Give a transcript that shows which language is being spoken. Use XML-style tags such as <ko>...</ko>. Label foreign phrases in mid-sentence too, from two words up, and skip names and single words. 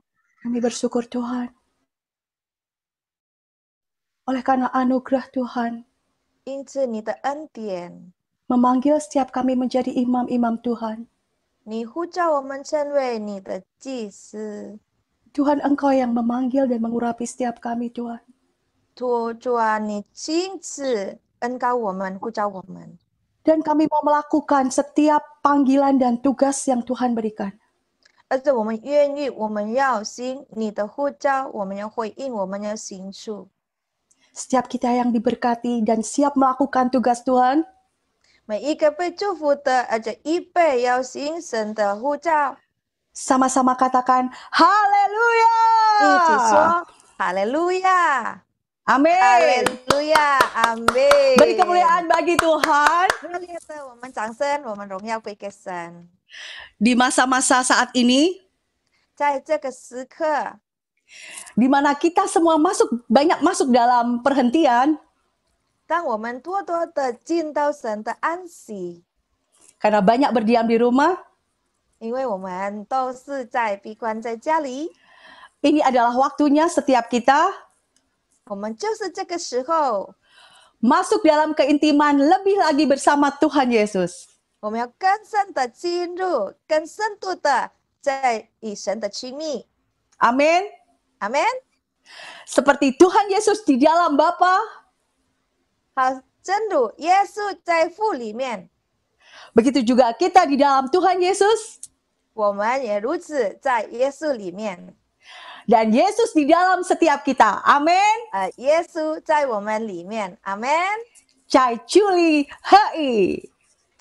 <id>kami bersyukur Tuhan, oleh karena anugerah Tuhan</id> <zh>因此你的恩典，</zh> <id>memanggil setiap kami menjadi imam-imam Tuhan.</id> <zh>你呼召我们成为你的祭司。</zh> <id>Tuhan, Engkau yang memanggil dan mengurapi setiap kami, Tuhan.</id> <zh>主啊，你亲自恩膏我们，呼召我们，</zh> <id>Dan kami mau melakukan setiap panggilan dan tugas yang Tuhan berikan.</id> <zh>而且我们愿意，我们要行你的呼召，我们要回应，我们要行出。</zh> <id>Setiap kita yang diberkati dan siap melakukan tugas Tuhan,</id> <zh>每一个被祝福的，而且预备要行神的呼召，</zh> <id>sama-sama katakan</id> <zh>一起</zh> <id>Haleluya!</id> <zh>说哈利路亚，哈</zh> <id>Amin.</id> <zh>利路亚，阿门。</zh> <id>Beri kemuliaan bagi Tuhan</id> <zh>热烈的，我们掌声，我们荣耀归给神。</zh> <id>di masa-masa saat ini,</id> <zh>在这个时刻，</zh> <id>di mana kita semua banyak masuk dalam perhentian</id> <zh>当我们多多的进到神的安息，</zh> <id>karena banyak berdiam di rumah.</id> <zh>因为我们都是在闭关在家里，</zh> <id>Ini adalah waktunya setiap kita</id> <zh>我们就是这个时候，</zh> <id>masuk dalam keintiman lebih lagi bersama Tuhan Yesus.</id> <zh>我们要更深的进入，更深度的在与神的亲密。</zh> <id>Amin.</id> <zh>阿门。</zh> <id>Seperti Tuhan Yesus di dalam Bapa,</id> <zh>好，正如耶稣在父里面，</zh> <id>begitu juga kita di dalam Tuhan Yesus,</id> <zh>我们也如此在耶稣里面。</zh> <id>dan Yesus di dalam setiap kita. Amin.</id> <zh>耶稣在我们里面。阿门。 Cai Culi Hei.</zh>